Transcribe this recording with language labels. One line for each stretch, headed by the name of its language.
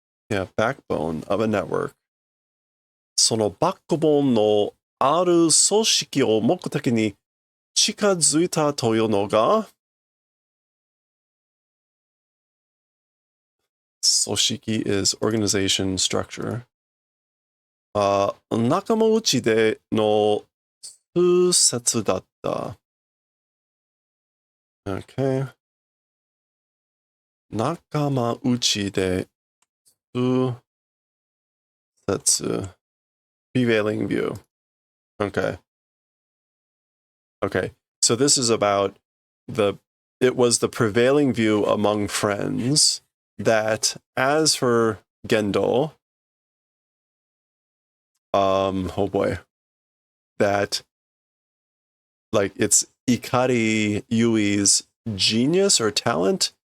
English: Yeah, backbone of a network.
Japanese: そのバックボーンのある組織を目的に近づいたというのが組織
English: is organization structure.
Japanese: 仲間内での通説だった。
English: Okay.
Japanese: 仲間内で通説
English: prevailing view. Okay. Okay. So this is about it was the prevailing view among friends that as for Gendo, oh boy, that like it's Ikari Yui's genius or talent